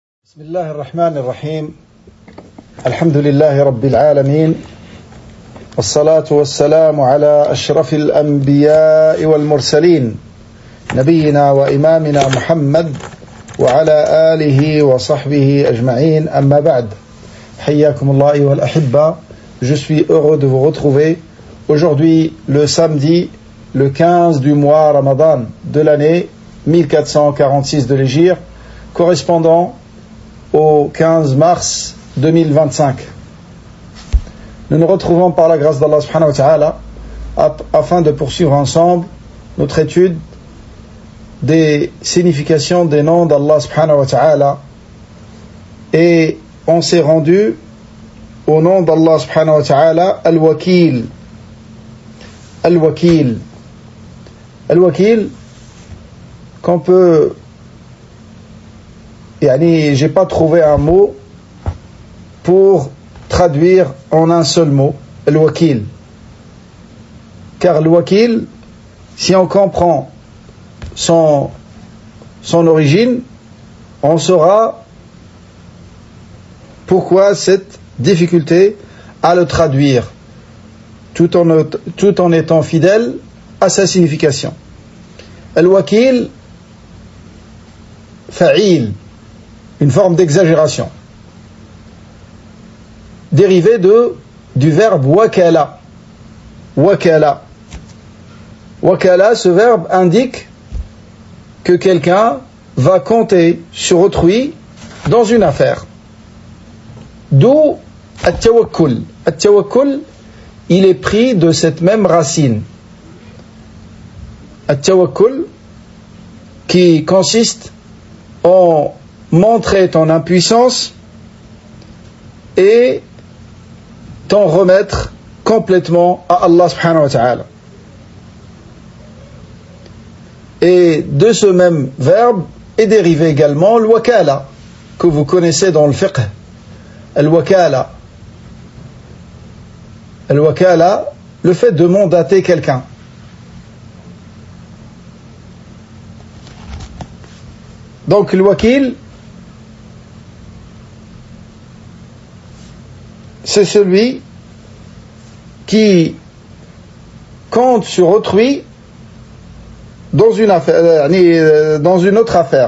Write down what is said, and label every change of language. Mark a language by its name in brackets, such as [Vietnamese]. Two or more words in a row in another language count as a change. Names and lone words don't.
[Arabic] بسم الله الرحمن الرحيم الحمد لله رب العالمين والصلاة والسلام على أشرف الأنبياء والمرسلين نبينا وإمامنا محمد وعلى آله وصحبه أجمعين أما بعد حياكم الله أيها الأحبة. [French] Je suis heureux de vous retrouver aujourd'hui le samedi le 15 du mois Ramadan de l'année 1446 de l'Hégire correspondant au 15 mars 2025. Nous nous retrouvons par la grâce d'Allah [Arabic] سبحانه وتعالى [French] afin de poursuivre ensemble notre étude des significations des noms d'Allah [Arabic] سبحانه وتعالى, [French] et on s'est rendu au nom d'Allah [Arabic] سبحانه وتعالى [French] Al-Wakil. Al-Wakil. Al-Wakil qu'on peut... j'ai pas trouvé un mot pour traduire en un seul mot Al-Wakil, car Al-Wakil, si on comprend son origine, on saura pourquoi cette difficulté à le traduire tout en étant fidèle à sa signification. Al-Wakil, fa'il, une forme d'exagération, dérivée du verbe wakala. Wakala. Wakala, ce verbe indique que quelqu'un va compter sur autrui dans une affaire. D'où at-tawakkul. At-tawakkul, il est pris de cette même racine. At-tawakkul, qui consiste en montrer ton impuissance et t'en remettre complètement à Allah [Arabic] سبحانه وتعالى. [French] Et de ce même verbe est dérivé également le wakala, que vous connaissez dans le fiqh. Al-wakala. Al-wakala, le fait de mandater quelqu'un. Donc le wakil, c'est celui qui compte sur autrui dans une affaire, dans une autre affaire.